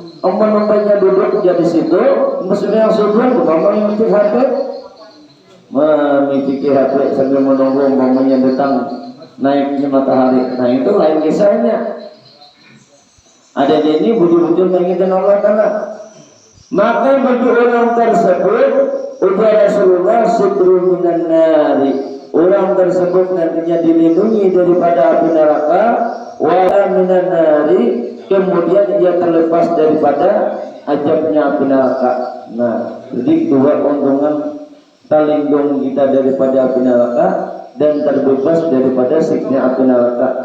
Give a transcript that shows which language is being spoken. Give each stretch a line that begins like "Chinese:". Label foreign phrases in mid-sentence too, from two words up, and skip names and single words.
Indonesian: umpamanya duduk dia di situ, maksudnya yang subuh, umpamanya mencik HP, memiliki HP sambil menunggu umpamanya datang naiknya matahari. Nah itu lain kisahnya.
Banjar: Ada di ini bujur-bujur menginginkan Allah Ta'ala.
Indonesian: Maka bagi orang tersebut ujar Rasulullah
Arabic: sidru minan nari,
Indonesian: orang tersebut nantinya dilindungi daripada api neraka,
Arabic: wa minan nari,
Indonesian: kemudian ia terlepas daripada azabnya api neraka. Nah, jadi dua keuntungan, terlindung kita daripada api neraka dan terbebas daripada siksa api neraka.